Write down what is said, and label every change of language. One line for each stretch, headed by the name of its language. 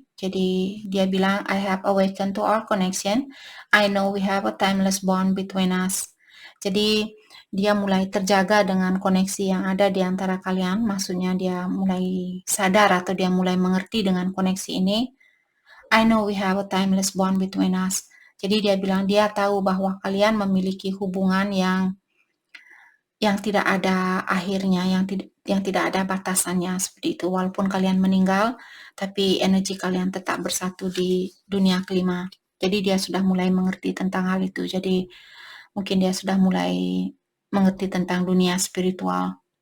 Indonesian: Jadi dia bilang,
English: I have awakened to our connection. I know we have a timeless bond between us.
Indonesian: Jadi dia mulai terjaga dengan koneksi yang ada di antara kalian. Maksudnya dia mulai sadar atau dia mulai mengerti dengan koneksi ini.
English: I know we have a timeless bond between us.
Indonesian: Jadi dia bilang dia tahu bahwa kalian memiliki hubungan yang tidak ada akhirnya, yang tidak ada batasannya seperti itu. Walaupun kalian meninggal, tapi energi kalian tetap bersatu di dunia kelima. Jadi dia sudah mulai mengerti tentang hal itu. Jadi mungkin dia sudah mulai mengerti tentang dunia spiritual.